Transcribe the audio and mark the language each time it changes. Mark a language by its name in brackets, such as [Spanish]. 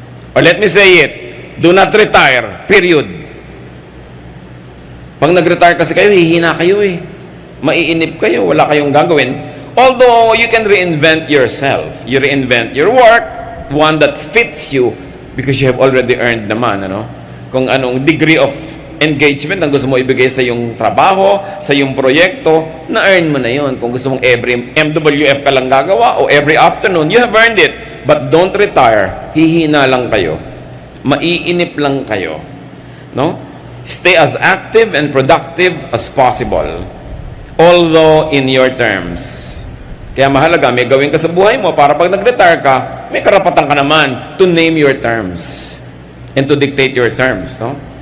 [English] Or let me say it, do not retire, period. [Filipino] Pag nag-retire kasi kayo, hihina kayo eh. Maiinip kayo, wala kayong gagawin. [English] Although, you can reinvent yourself. You reinvent your work, one that fits you, because you have already earned [Filipino] naman, ano? Kung anong degree of engagement ang gusto mo ibigay sa yung trabaho, sa yung proyekto, na-earn mo na yun. Kung gusto mong every MWF ka lang gagawa, o every afternoon, [English] you have earned it. But don't retire. [Filipino] Hihina lang kayo. Maiinip lang kayo. No? [English] Stay as active and productive as possible. Although in your terms. [Filipino] Kaya mahalaga, may gawin ka sa buhay mo para pag nag-retire ka, may karapatan ka naman [English] to name your terms [Filipino] and to dictate your terms. No?